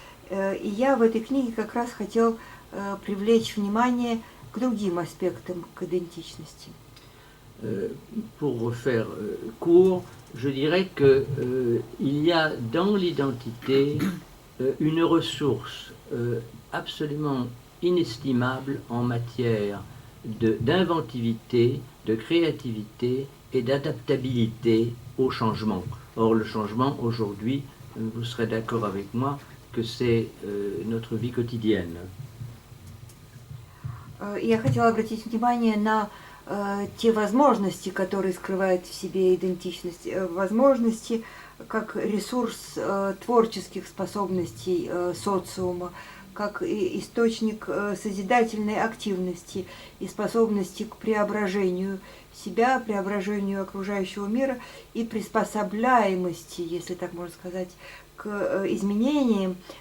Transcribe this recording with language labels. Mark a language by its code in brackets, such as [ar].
[ru] И я в этой книге как раз хотел привлечь внимание к другим аспектам к идентичности. [fr] Pour faire court, je dirais qu'il y a dans l'identité une ressource absolument inestimable en matière d'inventivité, de créativité et d'adaptabilité au changement. Or, le changement, aujourd'hui, vous serez d'accord avec moi, que c'est notre vie quotidienne. [ru] Я хотела обратить внимание на те возможности, которые скрывает в себе идентичность, возможности как ресурс творческих способностей социума, как источник созидательной активности и способности к преображению себя, преображению окружающего мира и приспособляемости, если так можно сказать, к изменениям,